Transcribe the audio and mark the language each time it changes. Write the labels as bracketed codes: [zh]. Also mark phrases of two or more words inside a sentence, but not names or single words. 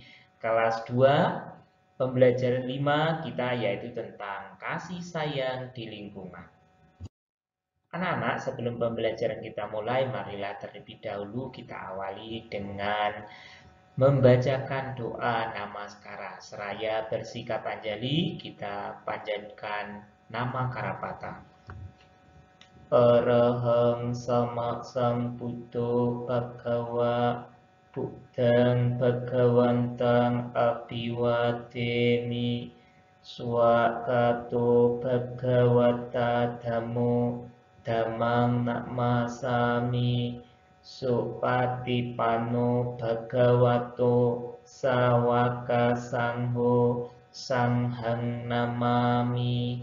[id] Kelas 2, pembelajaran 5 kita yaitu tentang kasih sayang di lingkungan. Anak-anak, sebelum pembelajaran kita mulai, marilah terlebih dahulu kita awali dengan membacakan doa Namaskara. Seraya bersikap anjali, kita panjatkan nama Karapata. [pi] Arahang sama sambuddho bhagava buddhang bhagawantang abhiwademi swakato bhagawata dhammo dhammang namasami Supatipanno bhagavato sawaka sangho sanghang namami.